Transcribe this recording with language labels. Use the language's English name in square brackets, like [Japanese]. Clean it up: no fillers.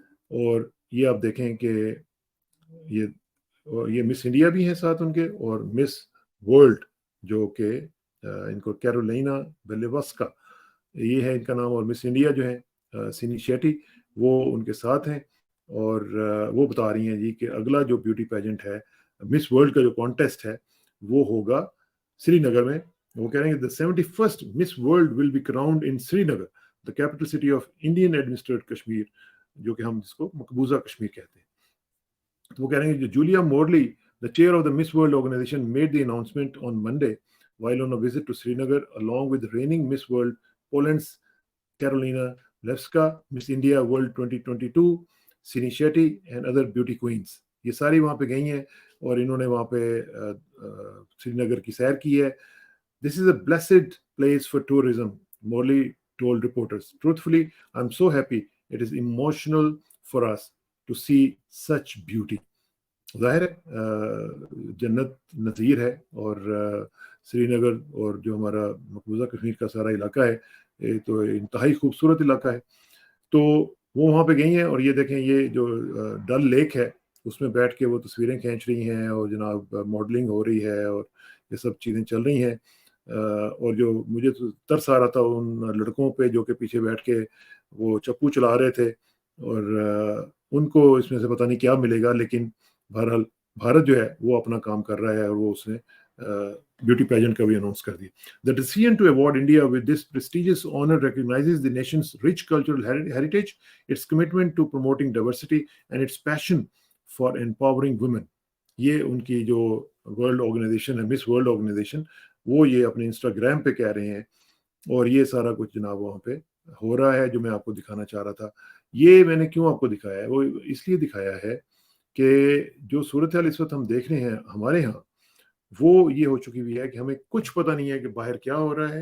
[Urdu] اور یہ آپ دیکھیں کہ یہ مس انڈیا بھی ہیں ساتھ ان کے, اور مس ورلڈ جو کہ ان کو کیرولینا بیلیوسکا یہ ہے ان کا نام, اور مس انڈیا جو ہے سینی شیٹی وہ ان کے ساتھ ہیں. اور وہ بتا رہی ہیں جی کہ اگلا جو بیوٹی پیجنٹ ہے مس ورلڈ کا جو کانٹیسٹ ہے وہ ہوگا سری نگر میں. وہ کہہ رہے ہیں [English] the 71st Miss World will be crowned in Srinagar, the capital city of Indian administered Kashmir, [Urdu] جو کہ ہم جس کو مقبوضہ کشمیر کہتے ہیں. تو وہ کہہ رہے ہیں کہ [English] Julia Morley, the chair of the Miss World organization, made the announcement on Monday while on a visit to Srinagar along with reigning Miss World Poland's Carolina Levska, Miss India World 2022 Sini Shetty and other beauty queens. [Urdu] یہ ساری وہاں پہ گئی ہیں اور انہوں نے وہاں پہ سری نگر کی سیر کی ہے. [English] This is a blessed place for tourism, Morley told reporters. Truthfully, I'm so happy. It is emotional for us to see such beauty. [Urdu] ظاہر ہے جنت نظیر ہے, اور سری نگر اور جو ہمارا مقبوضہ کشمیر کا سارا علاقہ ہے یہ تو انتہائی خوبصورت علاقہ ہے. تو وہ وہاں پہ گئی ہیں, اور یہ دیکھیں یہ جو ڈل لیک ہے اس میں بیٹھ کے وہ تصویریں کھینچ رہی ہیں, اور جناب ماڈلنگ ہو رہی ہے, اور یہ سب چیزیں چل رہی ہیں. اور جو مجھے ترس آ رہا تھا ان لڑکوں پہ جو کہ پیچھے بیٹھ کے وہ چپو چلا رہے تھے, اور ان کو اس میں سے پتہ نہیں کیا ملے گا, لیکن بہرحال بھارت جو ہے وہ اپنا کام کر رہا ہے, اور وہ اس نے بیوٹی پیجنٹ کا بھی اناؤنس کر دیا. [English] The decision to award India with this prestigious honor recognizes the nation's rich cultural heritage, its commitment to promoting diversity, and its passion for empowering women. [Urdu] یہ ان کی جو ورلڈ آرگنائزیشن ہے مس world organization, وہ یہ اپنے Instagram پہ کہہ رہے ہیں اور یہ سارا کچھ جناب وہاں پہ ہو رہا ہے جو میں آپ کو دکھانا چاہ رہا تھا. یہ میں نے کیوں آپ کو دکھایا ہے, وہ اس لیے دکھایا ہے کہ جو صورتحال اس وقت ہم دیکھ رہے ہیں ہمارے ہاں, وہ یہ ہو چکی ہوئی ہے کہ ہمیں کچھ پتہ نہیں ہے کہ باہر کیا ہو رہا ہے.